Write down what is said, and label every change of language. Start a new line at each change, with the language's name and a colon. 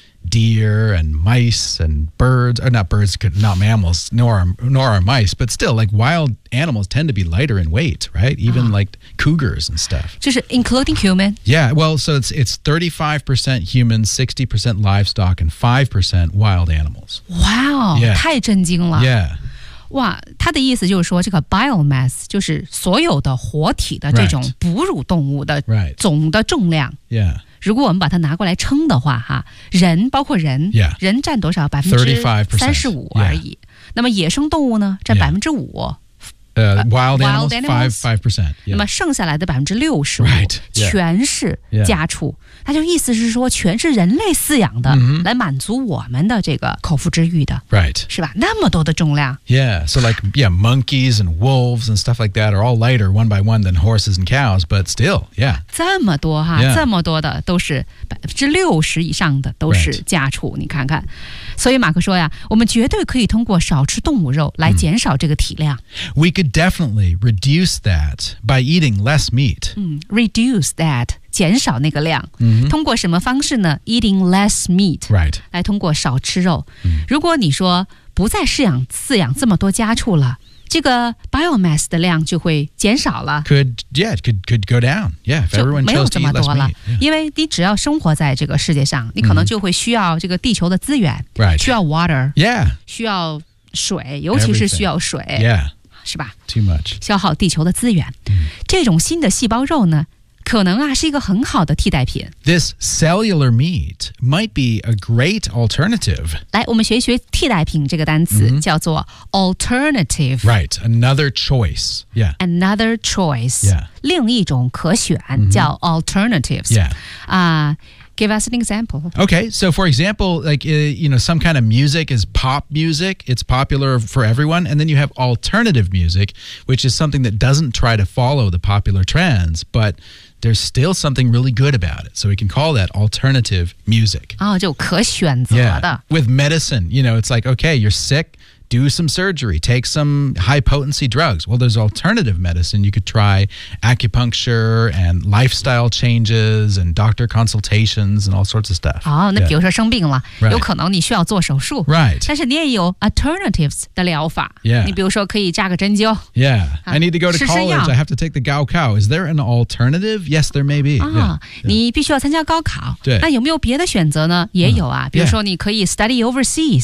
English: deer and mice and birds, or not birds, not mammals, nor are mice, but still, like, wild animals tend to be lighter in weight, right? Even like cougars and stuff.
Chinese: 就是
English: including human? Yeah, well, so it's 35% human, 60% livestock, and 5% wild animals. Wow, yeah.
Chinese: 太震惊了。
English: Yeah.
Chinese: 哇，他的意思就是说这个 biomass 就是所有的活体的这种哺乳动物的总的重量。
English: Right. Yeah.
Chinese: 如果我们把它拿过来称的话哈，人包括人、
English: yeah.
Chinese: 人占多少？35%而已。
English: Yeah.
Chinese: 那么野生动物呢占5%、
English: yeah. wild animals, 5%、yeah.
Chinese: 那么剩下来的65%、
English: right. yeah.
Chinese: 全是家畜、
English: yeah.
Chinese: 它就意思是说全是人类饲养的、
English: mm-hmm.
Chinese: 来满足我们的这个口腹之欲的、
English: right.
Chinese: 是吧那么多的重量
English: Yeah, so like yeah, monkeys and wolves and stuff like that are all lighter one by one than horses and cows, but still, yeah
Chinese: 这么多哈、
English: yeah.
Chinese: 这么多的都是60%以上的都是家畜、
English: right.
Chinese: 你看看所以马克说呀我们绝对可以通过少吃动物肉来减少这个体量、
English: mm. We could definitely reduce that by eating less meat.、 Mm, reduce that,
Chinese: 减少那个量、
English: mm-hmm.
Chinese: 通过什么方式呢
English: Eating less meat. Right.
Chinese: 来通过少吃肉、mm. 如果你说不再饲养这么多家畜了这个 biomass 的量就会减少了
English: Could, yeah, it could go down. Yeah, if everyone chose to eat less meat.、 Yeah.
Chinese: 因为你只要生活在这个世界上你可能就会需要这个地球的资源、
English: right.
Chinese: 需要
English: water. Yeah.
Chinese: 需要水尤其是需要水、
English: Everything. Yeah.
Chinese: 是吧
English: Too much.
Chinese: 消耗地球的资源、
English: mm.
Chinese: 这种新的细胞肉呢可能啊是一个很好的替代品
English: This cellular meat might be a great alternative
Chinese: 来我们学一学替代品这个单词、mm-hmm. 叫做 alternative
English: Right, another choice、yeah. Another choice、 yeah.
Chinese: 另一种可选、mm-hmm. 叫 alternatives
English: Yeah、 Give us an example. Okay, so for example, like, you know, some kind of music is pop music. It's popular for everyone. And then you have alternative music, which is something that doesn't try to follow the popular trends, but there's still something really good about it. So we can call that alternative music.
Chinese: Oh, 就可选择的。
English: Yeah. With medicine, you know, it's like, okay, you're sick. Do some surgery, take some high potency drugs. Well, there's alternative medicine. You could try acupuncture and lifestyle changes and doctor consultations and all sorts of stuff.
Chinese: 哦，那比如说生病了，有可能你需要做手术。
English: Right.
Chinese: 但是你也有 alternatives 的疗法。
English: Yeah.
Chinese: 你比如说可以扎个针灸。
English: Yeah. I need to go to college. I have to take the Gaokao. Is there an alternative? Yes, there may be.
Chinese: 啊，你必须要参加高考。对。那有没有别的选择呢？也有啊，比如说你可以
English: study overseas.